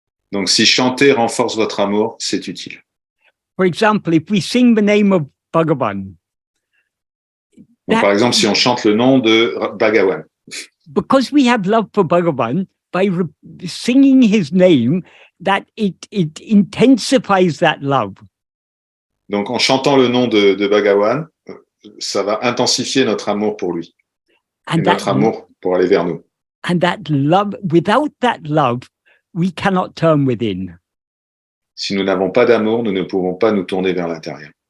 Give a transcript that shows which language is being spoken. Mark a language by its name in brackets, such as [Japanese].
[French] Donc, si chanter renforce votre amour, c'est utile. [English] For example, if we sing the name of Bhagavan, [French] Donc, par exemple, si on chante le nom de Bhagavan, [English] because we have love for Bhagavan, by singing his name, that it intensifies that love. [French] donc en chantant le nom de Bhagavan, ça va intensifier notre amour pour lui et [English] And that, [French] notre amour pour aller vers nous. [English] and that love, without that love, we cannot turn within. [French] Si nous n'avons pas d'amour, nous ne pouvons pas nous tourner vers l'intérieur.